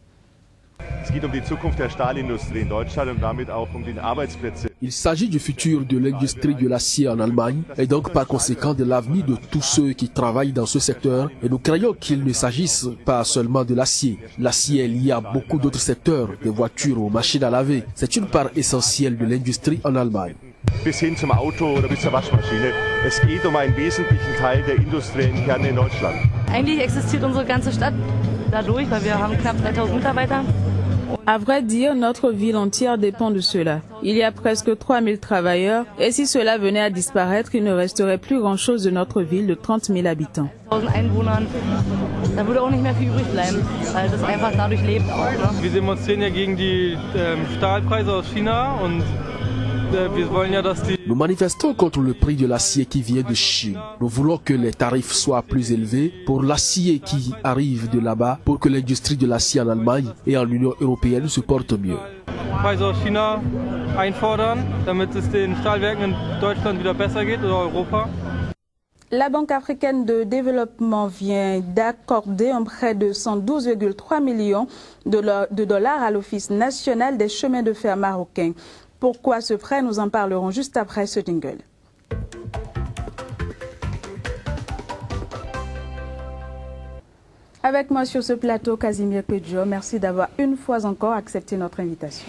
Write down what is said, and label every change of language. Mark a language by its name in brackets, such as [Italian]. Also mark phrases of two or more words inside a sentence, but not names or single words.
[French] Il s'agit du futur de l'industrie de l'acier en Allemagne et donc par conséquent de l'avenir de tous ceux qui travaillent dans ce secteur. Et nous craignons qu'il ne s'agisse pas seulement de l'acier. L'acier est lié à beaucoup d'autres secteurs, des voitures aux machines à laver. C'est une part essentielle de l'industrie en Allemagne. [German] Bis hin zum Auto oder bis zur Waschmaschine. Es geht einen wesentlichen Teil der industriellen Kerne in Deutschland. Eigentlich existiert unsere ganze Stadt dadurch, weil wir haben knapp 3000 Mitarbeiter. [French] À vrai dire, notre ville entière dépend de cela. Il y a presque 3000 travailleurs et si cela venait à disparaître, il ne resterait plus grand-chose de notre ville de 30 000 habitants. [German] Da würde auch nicht mehr viel übrig bleiben, weil das einfach dadurch lebt auch. Wir demonstrieren ja gegen die Stahlpreise aus China und [French] Nous manifestons contre le prix de l'acier qui vient de Chine. Nous voulons que les tarifs soient plus élevés pour l'acier qui arrive de là-bas pour que l'industrie de l'acier en Allemagne et en Union européenne se porte mieux. [German] Preise aus China einfordern, damit es den Stahlwerken in Deutschland wieder besser geht oder Europa. [French] La Banque africaine de développement vient d'accorder un prêt de 112,3 millions de dollars à l'Office national des chemins de fer marocains. Pourquoi ce prêt? Nous en parlerons juste après ce jingle. Avec moi sur ce plateau, Casimir Pedjo, merci d'avoir une fois encore accepté notre invitation.